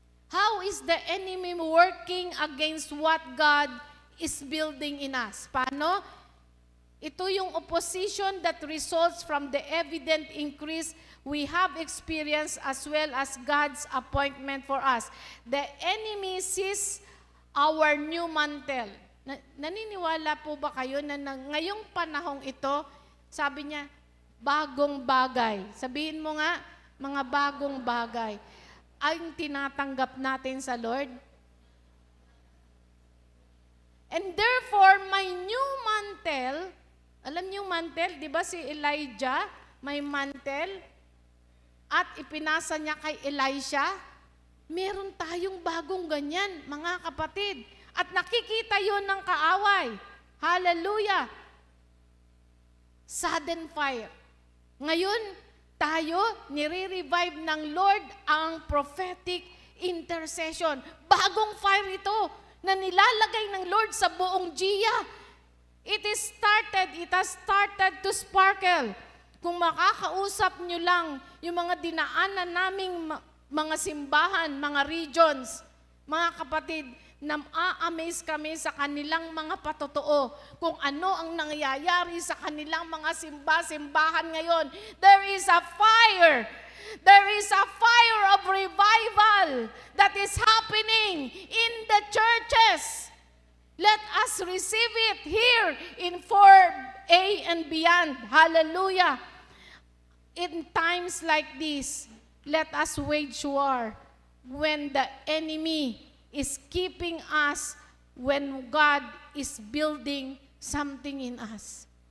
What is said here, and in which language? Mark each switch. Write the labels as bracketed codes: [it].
[en] How is the enemy working against what God is building in us? [tl] Paano? Ito yung [en] opposition that results from the evident increase we have experienced as well as God's appointment for us. The enemy sees our new mantle. [tl] Naniniwala po ba kayo na ngayong panahong ito, sabi niya, bagong bagay. Sabihin mo nga, mga bagong bagay. Ang tinatanggap natin sa Lord. [en] And therefore, my new mantle, [tl] alam niyo mantle, di ba si Elijah, may mantle, at ipinasa niya kay Elisha? Meron tayong bagong ganyan, mga kapatid. At nakikita yon ng kaaway. Hallelujah! [en] Sudden fire. [tl] Ngayon, tayo, nire-revive ng Lord ang prophetic intercession. Bagong fire ito na nilalagay ng Lord sa buong Gia. [en] It has started to sparkle. [tl] Kung makakausap nyo lang yung mga dinaanan naming mga simbahan, mga regions, mga kapatid, na-amaze kami sa kanilang mga patotoo kung ano ang nangyayari sa kanilang mga simbahan ngayon. [en] There is a fire. There is a fire of revival that is happening in the churches. Let us receive it here in 4A and beyond. Hallelujah. In times like this, let us wage war when the enemy is keeping us, when God is building something in us.